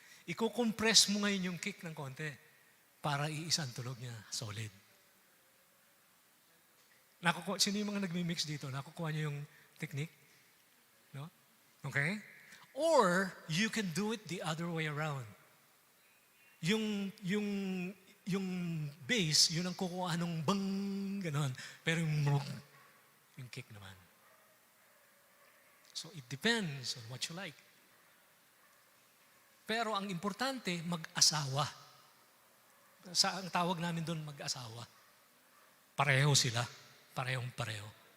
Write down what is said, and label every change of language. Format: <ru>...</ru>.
<tl>Iko-compress mo ngayon yung kick ng konti para iisa ang tunog niya, solid. Sino yung mga nagmi-mix dito? Nakukuha niyo yung technique? No? Okay?</tl> <en>Or, you can do it the other way around.</en> <tl>Yung bass, yun ang kukuha ng bang, ganon. Pero yung kick naman.</tl> <en>So, it depends on what you like.</en> <tl>Pero ang importante, mag-asawa. Ang tawag namin doon, mag-asawa. Pareho sila. Parehong-pareho.</tl>